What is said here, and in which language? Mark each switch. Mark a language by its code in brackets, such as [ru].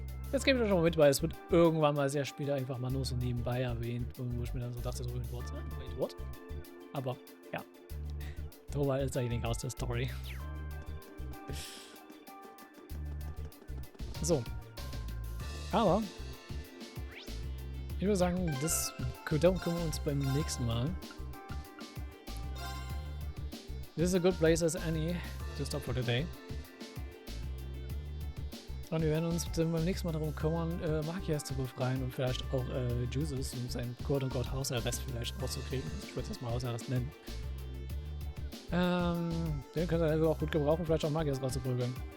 [de] Jetzt gebe ich euch schon mal mit, weil es wird irgendwann mal sehr später einfach mal nur so nebenbei erwähnt, wo ich mir dann so dachte, so [en] wait, what? [de] Aber ja. Tova ist derjenige aus der Story. So. Aber ich würde sagen, das können wir uns beim nächsten Mal. [en] This is a good place as any to stop for today. [de] Und wir werden uns dann beim nächsten Mal darum kümmern, Markias zu befreien und vielleicht auch Jesus und seinen quote-unquote Hausarrest vielleicht rauszukriegen. Ich würde es erstmal Hausarrest nennen. Den könnt ihr also auch gut gebrauchen, vielleicht auch Markias rauszuprügeln.